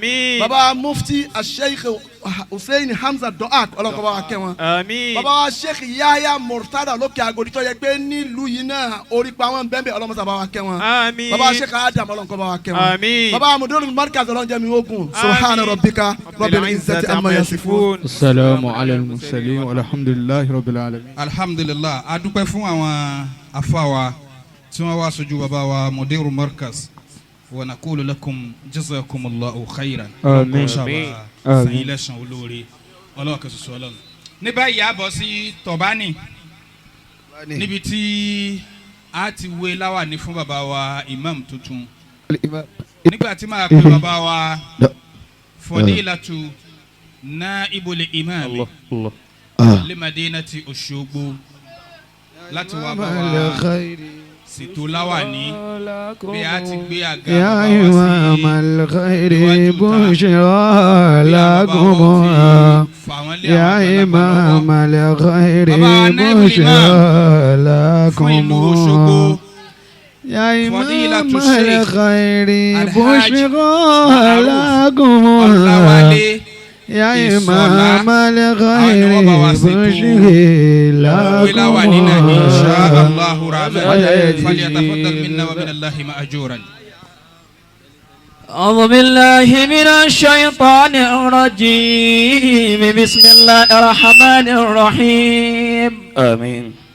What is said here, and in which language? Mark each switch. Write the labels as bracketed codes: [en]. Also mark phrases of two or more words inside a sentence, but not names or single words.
[yo] àmín. baba wa mufti sheikh hussein hamza doak ọlọ́nkọ́ bá wa kẹ́ wọn. àmín. baba wa sheikh yahya murtada lókè agoditọ́ yẹ pé nílùú yìí náà orí pa wọn bẹ́ẹ̀ ọlọ́mọsá bá wa kẹ́ wọn. àmín. baba wa sheikh adam ọlọ́nkọ́ bá wa kẹ́ wọn. àmín. baba wa [ar] مدير المركز [yo] ọlọ́njẹ́ mi ogun [ar] سبحان ربك رب العزة عما يصفون. السلام على المرسلين والحمد لله رب العالمين. [yo] alhamdulillah a dúpẹ́ fún àwọn afáwa tí wọ́n wá sójú bàbá wa [ar] مدير المركز ونقول لكم جزاكم الله خيرا. [yo] Àmín. sẹ́yìn lẹ́sàn olóore ọlọ́wọ́ kẹsùsù ọlọ́run. ní báyìí a bọ̀ sí tọ̀bánì níbi tí a ti wé láwàní fún bàbá wa imam tuntun nígbà tí máa pè bàbá wa [ar] فضيلة نائب الإمام لمدينة [yo] Òṣogbo láti wá bá wa ṣètò láwàní bí a ti gbé àga ya bàbá imam wa [ar] الخير بشرى لكم يا إمام الخير بشرى لكم يا إمام الخير بشرى لكم يا إمام الخير بشرى لكم. أعوذ بالله من الشيطان الرجيم بسم الله الرحمن الرحيم آمين.